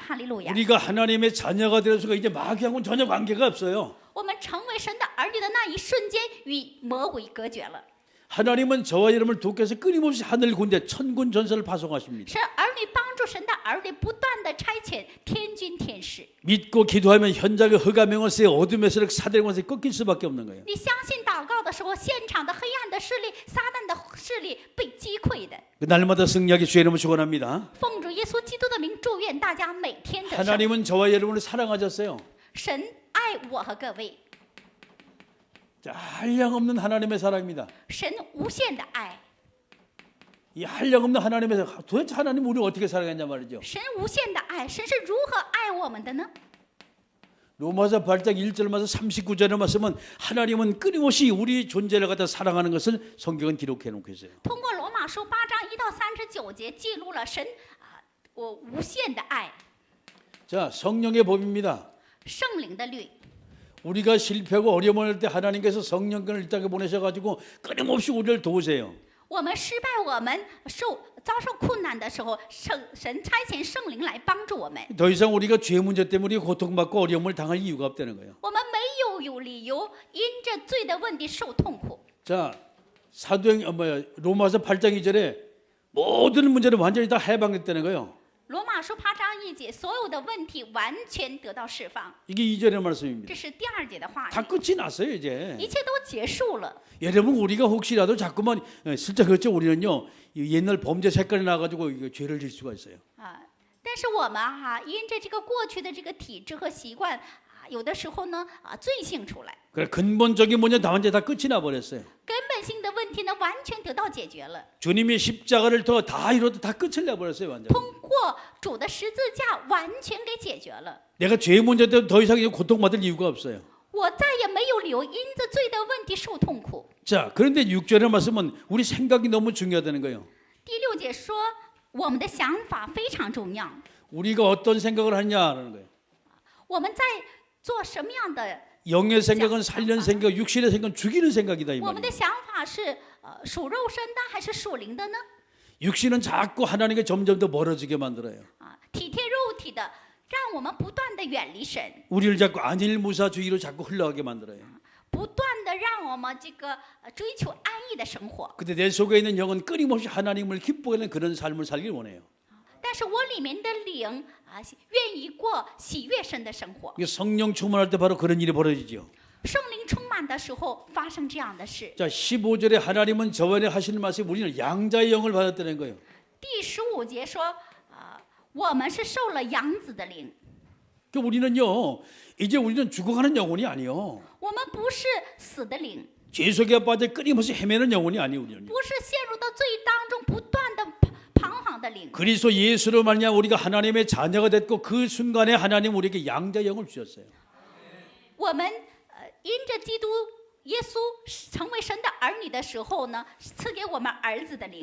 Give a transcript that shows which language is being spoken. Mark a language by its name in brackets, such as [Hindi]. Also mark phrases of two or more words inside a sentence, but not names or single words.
[Chinese] 哈利路亚！ [Korean] 우리가 하나님의 자녀가 되어서 이제 마귀하고는 전혀 관계가 없어요. [Chinese] 我们成为神的儿女的那一瞬间，与魔鬼隔绝了。 [Korean] 하나님은 저와 여러분을 돕기 위해서 끊임없이 하늘 군대 천군 전사를 파송하십니다. [Chinese] 是儿女帮助神的儿女不断的差遣天军天使。 [Korean] 믿고 기도하면 현장의 흑암의 어둠의 세력 사대의 권세 꺾일 수밖에 없는 거예요. [Chinese] 你相信祷告的时候，现场的黑暗的势力、撒旦的势力被击溃的。 [Korean] 날마다 승리하기 주의 이름을 축원합니다. [Chinese] 奉主耶稣基督的名，祝愿大家每天的胜。 [Korean] 하나님은 저와 여러분을 사랑하셨어요. [Chinese] 神爱我和各位， [Korean] 자, 한량없는 하나님의 사랑입니다. [Chinese] 神无限的爱， [Korean] 이 한량없는 하나님의 사랑, 도대체 하나님 우리를 어떻게 사랑했냐 말이죠. [Chinese] 神无限的爱，神是如何爱我们的呢？ [Korean] 로마서 8장 1절 말씀 39절에 말씀은 하나님은 끊임없이 우리 존재를 갖다 사랑하는 것을 성경은 기록해 놓고 있어요. [Chinese] 通过罗马书8章1到39节，记录了神我无限的爱， [Korean] 자, 성령의 법입니다. [Chinese] 圣灵的律。 [Korean] 우리가 실패하고 어려움을 할 때 하나님께서 성령권을 이 땅에 보내셔가지고 끊임없이 우리를 도우세요. [Chinese] 我们失败，我们遭受困难的时候，神差遣圣灵来帮助我们。 [Korean] 더 이상 우리가 죄 문제 때문에 고통받고 어려움을 당할 이유가 없다는 거예요. [Chinese] 我们没有理由因着罪的问题受痛苦。 [Korean] 자, 로마서 8장 2절에 모든 문제를 완전히 다 해방됐다는 거예요. [Chinese] 罗马书8章1节，所有的问题完全得到释放。 [Korean] 이게 2절의 말씀입니다. [Chinese] 这是第2节的话 [Korean] 다 [Chinese] 语， [Korean] 끝이 났어요 이제. [Chinese] 一切都结束了。 [Korean] 여러분 우리가 혹시라도 자꾸만 실제 그렇죠. 우리는요 옛날 범죄 색깔이 나가지고 죄를 질 수가 있어요. [Chinese] 但是我们因着这个过去的这个体制和习惯有的时候呢罪性出来。 [Korean] 그래 근본적인 문제 다 완전 다 끝이 나 버렸어요. [Chinese] 根本性的问题呢，完全得到解决了。 [Korean] 주님이 십자가를 통해 다 이루었다 다 끝을 내 버렸어요 완전. [Chinese] 通过主的十字架，完全给解决了。 [Korean] 내가 죄 문제 때문에 더 이상 고통받을 이유가 없어요. [Chinese] 我再也没有理由因着罪的问题受痛苦。 [Korean] 자, 그런데 6절의 말씀은 우리 생각이 너무 중요하다는 거예요. [Chinese] 第6节说，我们的想法非常重要。 [Korean] 우리가 어떤 생각을 하냐라는 거예요. [Chinese] 我们在做什么样的？ [Korean] 영의 생각은 살리는 생각, 육신의 생각은 죽이는 생각이다 이 [Chinese] 我们的 [Korean] 말이에요. [Chinese] 想法是属肉身的还是属灵的呢？ [Korean] 육신은 자꾸 하나님께 점점 더 멀어지게 만들어요. [Chinese] 体贴肉体的，让我们不断的远离神， [Korean] 우리를 자꾸 안일무사주의로 자꾸 흘러가게 만들어요. [Chinese] 不断的让我们这个追求安逸的生活。 [Korean] 근데 내 속에 있는 영은 끊임없이 하나님을 기쁘게 하는 그런 삶을 살길 원해요. [Chinese] 但是我里面的灵愿意过喜悦神的生活。 [Korean] 성령 충만할 때 바로 그런 일이 벌어지죠. [Chinese] 圣灵充满的时候，发生这样的事。 [Korean] 자, 15절에 하나님은 저번에 하시는 말씀이 우리는 양자의 영을 받았다는 거예요. [Chinese] 第15节说，我们是受了养子的灵。 [Korean] 그러니까 우리는요, 이제 우리는 죽어가는 영혼이 아니요. [Chinese] 我们不是死的灵， [Korean] 죄 속에 빠져 끊임없이 헤매는 영혼이 아니에요. 우리는. [Chinese] 不是陷入到罪当中不断的彷徨的灵。 [Korean] 그리스도 예수로 말미암아 우리가 하나님의 자녀가 됐고 그 순간에 하나님 우리에게 양자 영을 주셨어요. [Chinese] 我们因着基督耶稣成为神的儿女的时候呢，赐给我们儿子的灵。